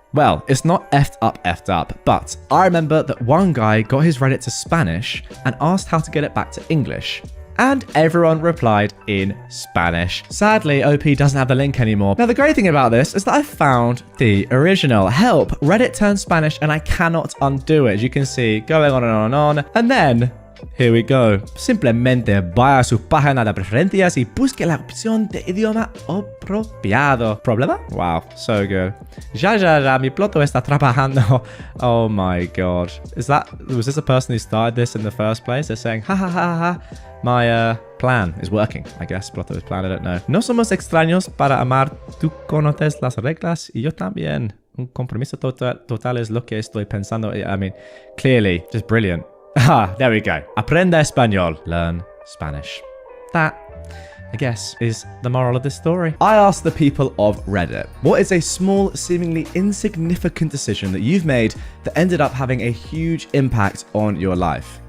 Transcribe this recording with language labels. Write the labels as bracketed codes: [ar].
[en] Well, it's not effed up, but I remember that one guy got his Reddit to Spanish and asked how to get it back to English. And everyone replied in Spanish. Sadly, OP doesn't have the link anymore. Now, the great thing about this is that I found the original. Help, Reddit turned Spanish and I cannot undo it. As you can see, going on and on and on. And then, here we go. [es] Simplemente vaya a su página de preferencias y busque la opción de idioma apropiado. ¿Problema? [en] Wow, so good. [es] Ya, mi ploto está trabajando. [en] Oh my god. Was this a person who started this in the first place? They're saying, ha ha ha ha. My plan is working, I guess. Ploto's plan, I don't know. [es] No somos extraños para amar. Tú conoces las reglas y yo también. Un compromiso total es lo que estoy pensando. [en] I mean, clearly, just brilliant. Ah, there we go. [es] Aprende español. [en] Learn Spanish. That, I guess, is the moral of this story. I asked the people of Reddit, what is a small, seemingly insignificant decision that you've made that ended up having a huge impact on your life?